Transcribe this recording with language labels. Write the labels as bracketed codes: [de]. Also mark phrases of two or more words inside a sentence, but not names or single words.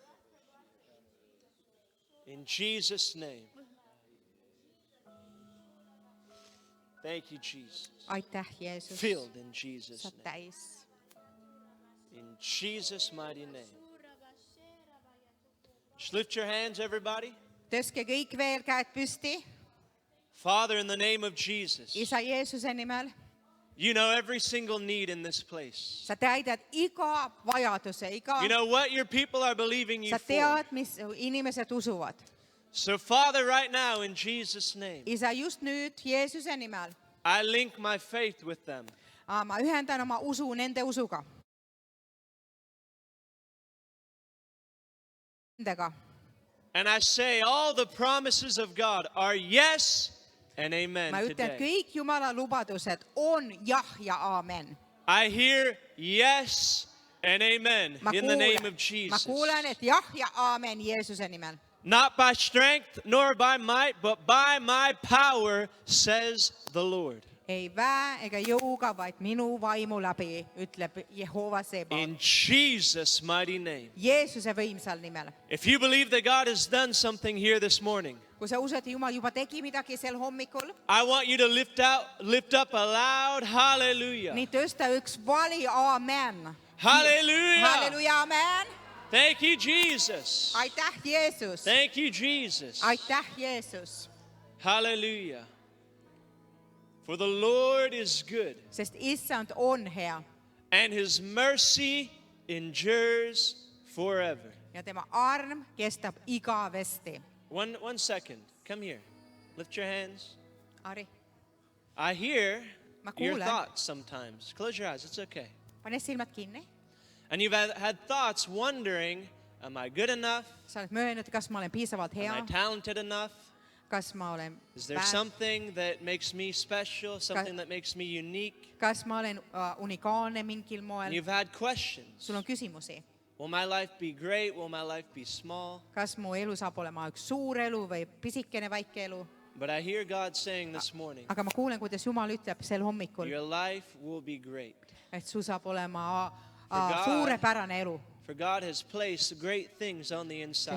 [en] In Jesus' name. Thank you, Jesus. [et] Aitäh Jeesus. [en] Filled in Jesus' [et] Saat [en] name. [et] täis. [en] In Jesus' mighty name. Just lift your hands, everybody. [et] Tõstke kõik veel käed püsti. [en] Father, in the name of Jesus, [et] Isä Jeesuse nimel. [en] you know every single need in this place. [et] Sa täidad iga vajaduse, [en] You know what your people are believing you [et] sa [en] for. [et] tead, mis inimesed usuvad. [en] So, Father, right now, in Jesus' name, [et] Isä, just nüüd Jeesuse nimel [en] I link my faith with them. [et] ma ühendan oma usu nende usuga. Nendega. [en] And I say all the promises of God are yes and amen [et] Ma ütlen, [en] today. [et] kõik Jumala lubadused on jah ja aamen. [en] I hear yes and amen [et] Ma [en] in the name of [et] ma [en] Jesus. [et] kuulen, et jah ja aamen Jeesuse nimel. [en] Not by strength nor by might, but by my power, says the Lord. [et] Ei väe ega jõuga, vaid minu vaimu läbi, ütleb Jehova Seba. [en] In Jesus' mighty name. [et] Jeesuse võimsal nimel. [en] If you believe that God has done something here this morning, [et] Kui sa usud, et Jumal juba tegi midagi sel hommikul, [en] I want you to lift up a loud hallelujah. [et] nii tõsta üks vali aamen. [en] Hallelujah. [et] Halleluja, aamen. [en] Thank you, Jesus. [et] Aitäh, Jeesus. [en] Thank you, Jesus. [et] Aitäh, Jeesus. [en] Hallelujah. For the Lord is good, [et] Sest issand on hea [en] and his mercy endures forever. [et] ja tema arm kestab igavesti. [en] One second. Come here. Lift your hands. Ari, I hear [et] Ma [en] your [et] kuulen. [en] thoughts sometimes. Close your eyes. It's okay. [et] pane silmad kinni. [en] And you've had thoughts wondering, am I good enough? [et] Sa oled möönud, kas ma olen piisavalt hea, [en] Am I talented enough? [et] kas ma olen [en] Is there something that makes me special, something that makes me unique? [et] kas ma olen unikaalne mingil [en] And [et] moel. [en] you've had questions. [et] Sul on küsimusi. [en] Will my life be great? Will my life be small? [et] Kas mu elu saab olema üks suur elu või pisikene väike elu? [en] But I hear God saying this morning, [et] Aga ma kuulen, kuidas Jumal ütleb sel hommikul, [en] your life will be great. [et] et sul saab olema [en] For God- [et] suurepärane elu. [en] For God has placed great things on the inside